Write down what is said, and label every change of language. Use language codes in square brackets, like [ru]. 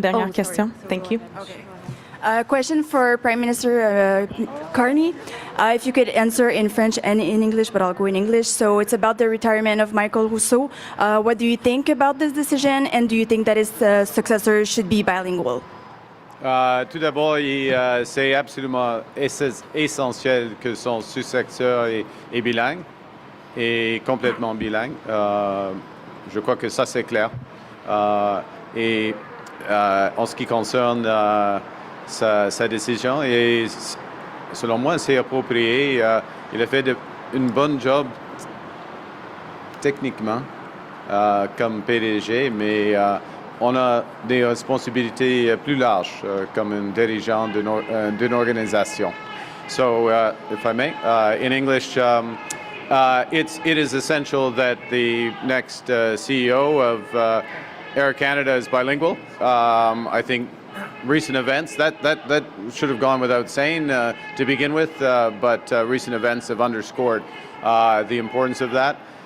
[fr] Dernière question. [en] Thank you. Okay. A question for Prime Minister Carney. If you could answer in French and in English, but I'll go in English. So it's about the retirement of Michael Rousseau. What do you think about this decision, and do you think that his successor should be bilingual? [fr] Tout d'abord, c'est absolument essentiel que son successeur est bilingue, et complètement bilingue. Je crois que ça c'est clair. Et en ce qui concerne sa décision, et selon moi c'est approprié. Il a fait une bonne job techniquement comme PDG, mais on a des responsabilités plus larges comme un dirigeant d'une organisation. [en] So, if I may, in English, it is essential that the next CEO of Air Canada is bilingual. I think recent events, that should have gone without saying to begin with, but recent events have underscored the importance of that.